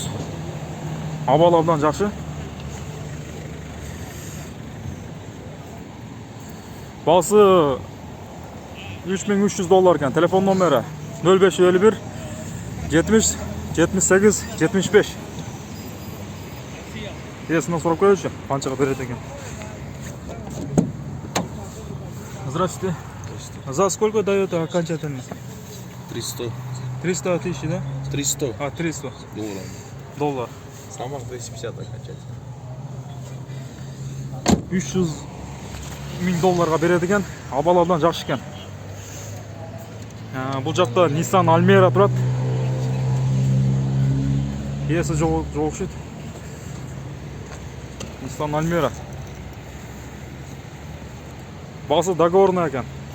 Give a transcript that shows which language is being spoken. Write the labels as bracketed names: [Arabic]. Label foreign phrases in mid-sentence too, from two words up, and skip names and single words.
[Kyrgyz] Абалы абдан жакшы. Баасы $3300 экен. Телефон номери 0551 70 78 75. Есине сурап коёчу, канчага берет экен. [Russian] Здравствуйте. За сколько дает окончательно? 300. 300 тысяч, да? 300 300 долларов. доллар. Сама 250 окончательно. [Kyrgyz] 300 000 долларга берет экен. Абалы абдан жакшы экен. Бул жакта Nissan Almera турат. Ээси жок окшойт. Nissan Almera. Баасы договорный экен.